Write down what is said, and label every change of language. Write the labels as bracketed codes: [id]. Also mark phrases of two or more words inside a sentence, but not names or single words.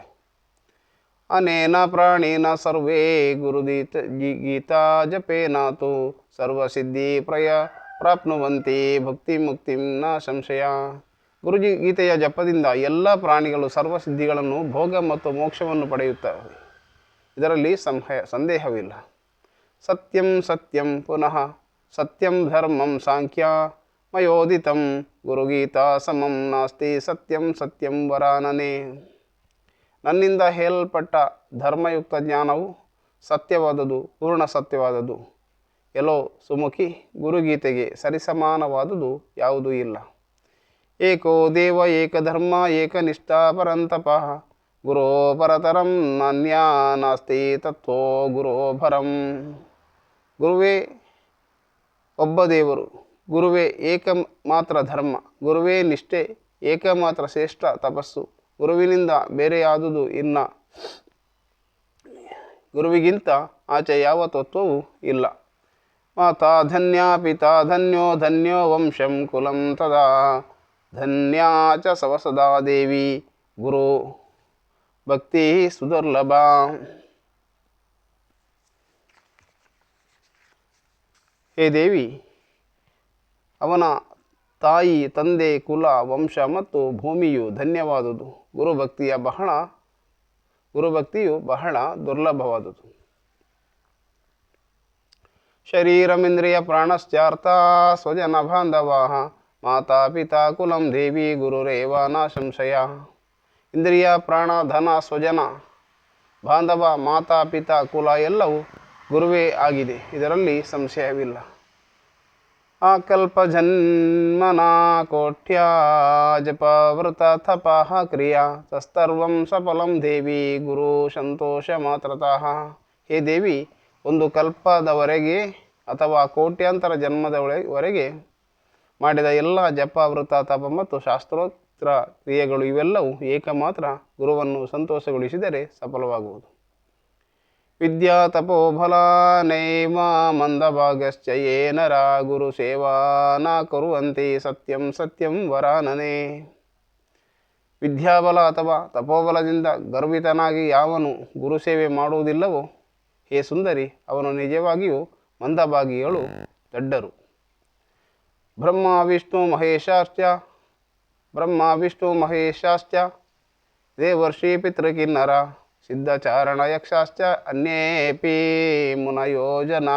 [sa] ಅನೇನ ಪ್ರಾಣೇನ ಸರ್ವೇ ಗೀತಾ ಜಪೇನಾತು ಸರ್ವಸಿದ್ಧಿ ಪ್ರಾಪ್ನುವಂತಿ ಭಕ್ತಿ ಮುಕ್ತಿಂ ನ ಸಂಶಯ. [kn] ಗುರುಜಿ ಗೀತೆಯ ಜಪದಿಂದ ಎಲ್ಲ ಪ್ರಾಣಿಗಳು ಸರ್ವಸಿದ್ಧಿಗಳನ್ನು ಭೋಗ ಮತ್ತು ಮೋಕ್ಷವನ್ನು ಪಡೆಯುತ್ತವೆ. ಇದರಲ್ಲಿ ಸಂದೇಹವಿಲ್ಲ. [sa] ಸತ್ಯಂ ಸತ್ಯಂ ಪುನಃ ಸತ್ಯಂ ಧರ್ಮಂ ಸಾಂಖ್ಯ ಮಯೋದಿತಂ ಗುರುಗೀತಾ ಸಮಂ ನಾಸ್ತಿ ಸತ್ಯಂ ಸತ್ಯಂ ವರಾನನೆ. [kn] ನನ್ನಿಂದ ಹೇಳಲ್ಪಟ್ಟ ಧರ್ಮಯುಕ್ತ ಜ್ಞಾನವು ಸತ್ಯವಾದದು, ಪೂರ್ಣ ಸತ್ಯವಾದದು. ಎಲ್ಲೋ ಸುಮುಖಿ, ಗುರುಗೀತೆಗೆ ಸರಿಸಮಾನವಾದುದು ಯಾವುದೂ ಇಲ್ಲ. [sa] ಏಕೋ ದೇವ ಏಕಧರ್ಮ ಏಕನಿಷ್ಠಾ ಪರಂತಪಃ ಗುರೋ ಪರತರಂ ನಾನ್ಯಾ ನಾಸ್ತಿ ತತ್ವೋ ಗುರೋ ಭರಂ. [kn] ಗುರುವೇ ಒಬ್ಬ ದೇವರು, ಗುರುವೇ ಏಕಮಾತ್ರ ಧರ್ಮ, ಗುರುವೇ ನಿಷ್ಠೆ, ಏಕಮಾತ್ರ ಶ್ರೇಷ್ಠ ತಪಸ್ಸು. ಗುರುವಿನಿಂದ ಬೇರೆಯಾದುದು ಇಲ್ಲ. ಗುರುವಿಗಿಂತ ಆಚೆ ಯಾವ ತತ್ವವೂ ಇಲ್ಲ. [sa] ಮಾತಾ ಧನ್ಯ ಪಿತಾ ಧನ್ಯೋ ಧನ್ಯೋ ವಂಶಂ ಕುಲಂ ತದಾ ಧನ್ಯಾ ಚ ಸವಸದಾ ದೇವಿ ಗುರು ಭಕ್ತಿ ಸುದುರ್ಲಭ. [kn] ಹೇ ದೇವಿ, ಅವನ ತಾಯಿ, ತಂದೆ, ಕುಲ, ವಂಶ ಮತ್ತು ಭೂಮಿಯು ಧನ್ಯವಾದುದು. ಗುರುಭಕ್ತಿಯು ಬಹಳ ದುರ್ಲಭವಾದುದು. [sa] ಶರೀರಮಿಂದ್ರಿಯ ಪ್ರಾಣಶ್ಚಾರ್ಥ ಸ್ವಜನ ಬಾಂಧವಾ ಮಾತಾ ಪಿತಾ ಕುಲಂ ದೇವಿ ಗುರುರೇವ ನ ಸಂಶಯ. [kn] ಇಂದ್ರಿಯ, ಪ್ರಾಣ, ಧನ, ಸ್ವಜನ, ಬಾಂಧವ, ಮಾತಾ, ಪಿತಾ, ಕುಲ ಎಲ್ಲವೂ ಗುರುವೇ ಆಗಿದೆ. ಇದರಲ್ಲಿ ಸಂಶಯವಿಲ್ಲ. [sa] ಆಕಲ್ಪ ಜನ್ಮನ ಕೋಟ್ಯ ಜಪವೃತ ತಪಃ ಕ್ರಿಯಾ ತಸ್ತರ್ವಂ ಸಫಲಂ ದೇವಿ ಗುರು ಸಂತೋಷ ಮಾತ್ರತಃ. [kn] ಹೇ ದೇವಿ, ಒಂದು ಕಲ್ಪದವರೆಗೆ ಅಥವಾ ಕೋಟ್ಯಾಂತರ ಜನ್ಮದವರೆಗೆ ಮಾಡಿದ ಎಲ್ಲ ಜಪ, ವೃತ, ತಪ ಮತ್ತು ಶಾಸ್ತ್ರೋಕ್ತ ಕ್ರಿಯೆಗಳು ಇವೆಲ್ಲವೂ ಏಕಮಾತ್ರ ಗುರುವನ್ನು ಸಂತೋಷಗೊಳಿಸಿದರೆ ಸಫಲವಾಗುವುದು. [sa] ವಿದ್ಯಾ ತಪೋಬಲ ನೈವ ಮಂದಭಾಗಶ್ಚ ಯೇ ನರ ಗುರು ಸೇವಾ ನ ಕುರ್ವಂತಿ ಸತ್ಯಂ ಸತ್ಯಂ ವರಾನನೆ. [kn] ವಿದ್ಯಾಬಲ ಅಥವಾ ತಪೋಬಲದಿಂದ ಗರ್ವಿತನಾಗಿ ಯಾವನು ಗುರುಸೇವೆ ಮಾಡುವುದಿಲ್ಲವೋ, ಹೇ ಸುಂದರಿ, ಅವನು ನಿಜವಾಗಿಯೂ ಮಂದಭಾಗಿಗಳು, ದಡ್ಡರು. [sa] ಬ್ರಹ್ಮ ವಿಷ್ಣು ಮಹೇಶಾಶ್ಚ ದೇವರ್ಷಿ ಪಿತೃಕಿನ್ನರ ಸಿದ್ಧಚಾರಣ ಯಕ್ಷಾಶ್ಚ ಅನ್ಯೇಪಿ ಮುನಯೋ ಜನಾಃ.